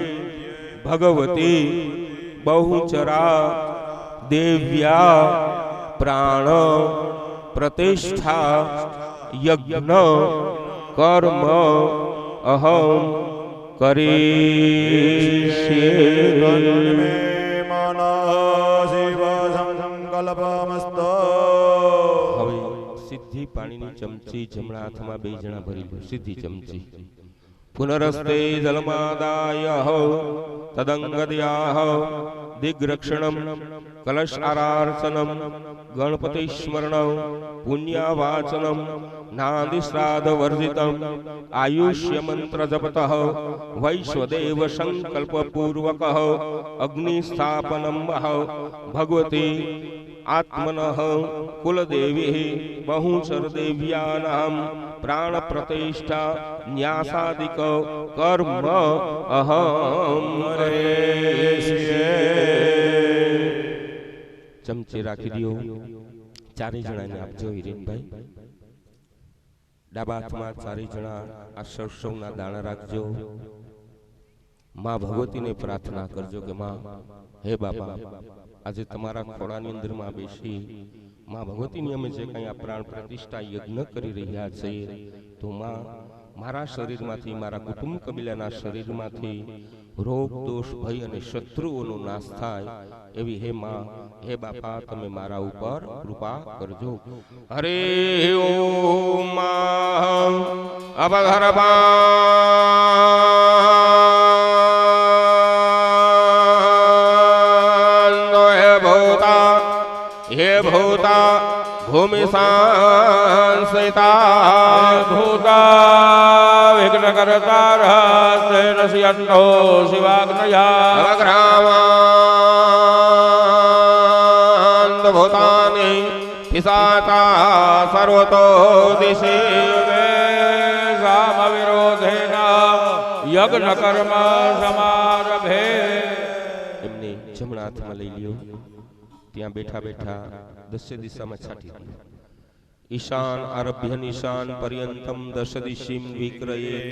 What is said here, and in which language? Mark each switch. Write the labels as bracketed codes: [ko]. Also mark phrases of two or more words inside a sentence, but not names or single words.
[sa] भगवती बहुचरा देव्या प्राण प्रतिष्ठा यज्ञ कर्म अहम करिष्ये। [gu] હવે સિદ્ધિ પાણીની ચમચી જમણા હાથમાં બે જણા ભરી લો. [sa] સિદ્ધિ ચમચી પુનરસ્તે જલમાદાય તદંગદયાહ દિગ્રક્ષણમ કલશારાર્ચનમ ગણપતિ સ્મરણમ પુણ્યવાચનમ નાદિશ્રાદ્ધ વર્જિતમ આયુષ્ય મંત્ર જપતઃ વૈશ્વદેવ સંકલ્પ પૂર્વકઃ અગ્નિ સ્થાપનમ ભગવતી आत्मनः कुलदेवी बहुचर देव्यानां प्राण प्रतिष्ठा न्यासादिक कर्म अहम करिष्ये। [gu] ચમચે રાખી દિયો. ચારે જણાને આપજો હિરેનભાઈ. ડાબા હાથમાં ચારે જણા આ સરસવના દાણા રાખજો. માં ભગવતીને પ્રાર્થના કરજો કે માં હે બાપા આજે તમારા ખોળાની અંદરમાં બેસી માં ભગવતીની અમે જે કંઈ આ પ્રાણ પ્રતિષ્ઠા યજ્ઞ કરી રહ્યા છીએ તો માં મારા શરીરમાંથી મારા કુટુંબ કબીલાના શરીરમાંથી રોગ દોષ ભય અને શત્રુઓનો નાશ થાય એવી હે માં હે બાપા તમે મારા ઉપર કૃપા કરજો. [sa] હરે ઓમ માં અવધરપા हे भूता भूमि संस्थिता भूता विघ्नकर्ता नश्यन्तो शिवाग्नया अवग्रामान् भूतानि સર્વતો દિશે સામવિરોધેન યજ્ઞ કર્મ સમારભે. [gu] એમને જમણા હાથમાં લઈ લ્યો. ત્યાં બેઠા બેઠા દસે દિશામાં છાંટી દો. [sa] ઈશાન આરભ્ય નિશાન પર્યંતમ દશ દિશીમ વિક્રયેત.